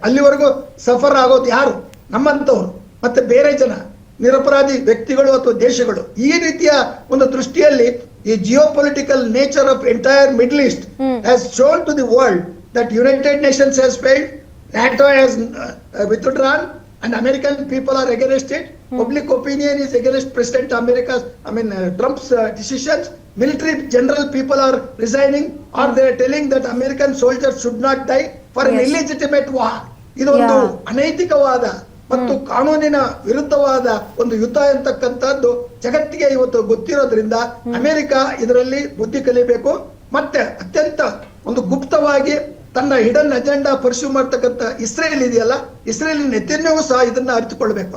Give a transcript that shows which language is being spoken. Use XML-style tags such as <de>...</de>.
<kn>ಅಲ್ಲಿವರೆಗೂ ಸಫರ್ ಆಗೋದು ಯಾರು? ನಮ್ಮಂತವ್ರು, ಮತ್ತೆ ಬೇರೆ ಜನ ನಿರಪರಾಧಿ ವ್ಯಕ್ತಿಗಳು ಅಥವಾ ದೇಶಗಳು. ಈ ರೀತಿಯ ಒಂದು ದೃಷ್ಟಿಯಲ್ಲಿ ಈ</kn> <en>Geopolitical nature of entire Middle East has shown to the world that United Nations has failed, NATO has withdrawn, and American people are against it. Public opinion is against President Trump's decisions. Military general people are resigning, or they are telling that American soldiers should not die for an illegitimate war.</en> <kn>ಇದೊಂದು ಅನೈತಿಕವಾದ ಮತ್ತು ಕಾನೂನಿನ ವಿರುದ್ಧವಾದ ಒಂದು ಯುದ್ಧ ಅಂತಕ್ಕಂಥದ್ದು ಜಗತ್ತಿಗೆ ಇವತ್ತು ಗೊತ್ತಿರೋದ್ರಿಂದ America ಇದರಲ್ಲಿ ಬುದ್ಧಿ ಕಲಿಬೇಕು. ಮತ್ತೆ ಅತ್ಯಂತ ಒಂದು ಗುಪ್ತವಾಗಿ ತನ್ನ ಹಿಡನ್ ಅಜೆಂಡಾ ಪರ್ಸ್ಯೂ ಮಾಡ್ತಕ್ಕಂಥ ಇಸ್ರೇಲ್ ಇದೆಯಲ್ಲ, ಇಸ್ರೇಲ್ ನೆತನ್ಯಾಹು ಸಹ ಇದನ್ನ ಅರಿತುಕೊಳ್ಬೇಕು.</kn>